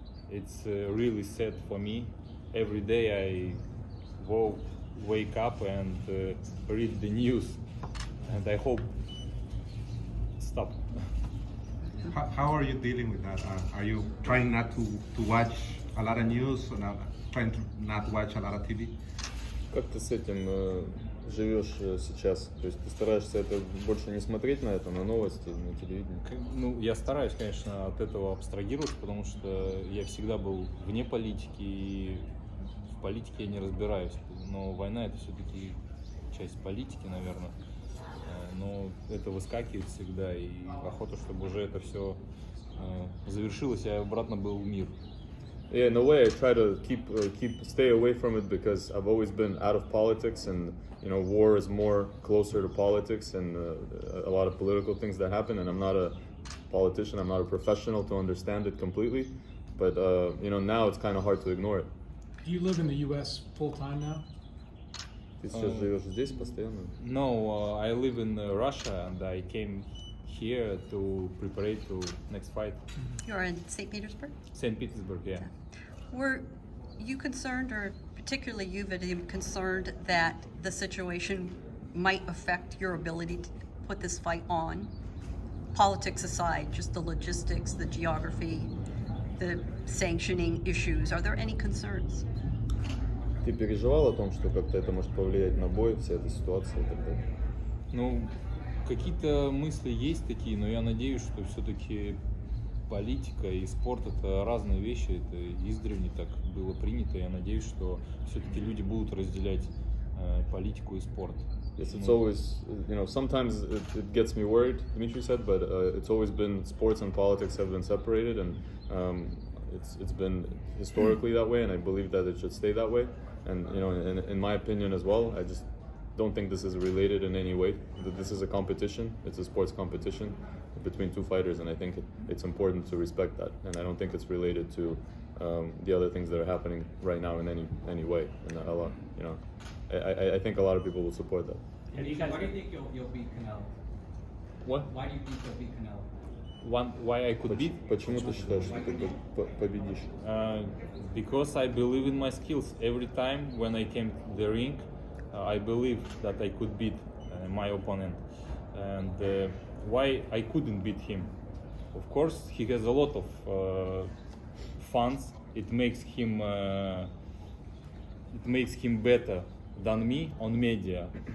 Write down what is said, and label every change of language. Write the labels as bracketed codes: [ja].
[en] It's really sad for me. Every day I wake up and read the news, and I hope stop. How are you dealing with that? Are you trying not to watch a lot of news, or trying to not watch a lot of TV? [ru] Как ты с этим живешь сейчас? То есть ты стараешься это больше не смотреть на это, на новости, на телевидении? Ну, я стараюсь, конечно, от этого абстрагироваться, потому что я всегда был вне политики, и в политике я не разбираюсь. Но война — это все-таки часть политики, наверное. Но это выскакивает всегда, и охота, чтобы уже это все завершилось, и обратно был мир. [en] Yeah, in a way, I try to stay away from it because I've always been out of politics, and war is more closer to politics and a lot of political things that happen. And I'm not a politician, I'm not a professional to understand it completely. But now it's kind of hard to ignore it. Do you live in the U.S. full time now? [ru] Ты сейчас живешь здесь постоянно? [en] No, I live in Russia, and I came here to prepare to next fight. You're in St. Petersburg? St. Petersburg, yeah. Were you concerned, or particularly you, Vadim, concerned that the situation might affect your ability to put this fight on? Politics aside, just the logistics, the geography, the sanctioning issues, are there any concerns? [ru] Ты переживал о том, что как-то это может повлиять на бой, вся эта ситуация и так далее? Ну, какие-то мысли есть такие, но я надеюсь, что все-таки политика и спорт — это разные вещи, это издревле так было принято. Я надеюсь, что все-таки люди будут разделять политику и спорт. [en] Yes, it's always, sometimes it gets me worried, Dmitry said, but it's always been sports and politics have been separated, and it's been historically that way, and I believe that it should stay that way. And in my opinion as well, I just don't think this is related in any way. This is a competition. It's a sports competition between two fighters, and I think it's important to respect that. And I don't think it's related to the other things that are happening right now in any way. And I think a lot of people will support that. Why do you think you'll beat Canelo? What? Why do you think you'll beat Canelo? Why I could beat? [ru] Почему ты считаешь, что ты победишь? [en] Because I believe in my skills. Every time when I came to the ring, I believe that I could beat my opponent. And why I couldn't beat him? Of course, he has a lot of fans. It makes him better than me on media.